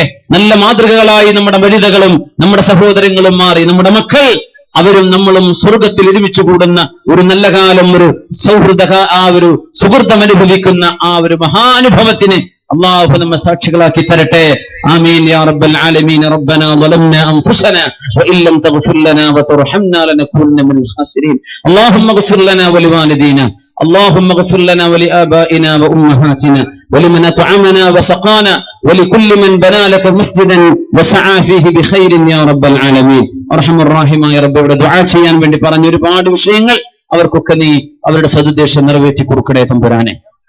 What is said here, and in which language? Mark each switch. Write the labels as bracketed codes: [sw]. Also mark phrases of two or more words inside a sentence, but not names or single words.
[ml] നല്ല മാതൃകകളായി നമ്മുടെ വനിതകളും നമ്മുടെ സഹോദരങ്ങളും മാറി നമ്മുടെ മക്കൾ, അവരും നമ്മളും സ്വർഗത്തിൽ ഒരുമിച്ച് കൂടുന്ന ഒരു നല്ല കാലം, ഒരു ഒരു സുഹൃത്തം അനുഭവിക്കുന്ന ആ ഒരു മഹാനുഭവത്തിന് അല്ലാഹു നമ്മെ സാക്ഷികളാക്കി തരട്ടെ. [ar] آمين يا رب العالمين. ربنا ظلمنا أنفسنا وإن لم تغفر لنا وترحمنا لنكونن من الخاسرين. اللهم اغفر لنا ولوالدينا. اللهم اغفر لنا ولآبائنا وأمهاتنا ولمن أطعمنا وسقانا ولكل من بنى لك مسجدا وسعى فيه بخير يا رب العالمين. أرحم الراحمين يا رب. [ml] ഇവിടെ ദുആ ചെയ്യാൻ വേണ്ടി പറഞ്ഞ ഒരുപാട് വിഷയങ്ങൾ അവർക്കൊക്കെ നീ അവരുടെ സദുദ്ദേശം നിറവേറ്റി കൊടുക്കണേ തമ്പുരാനെ.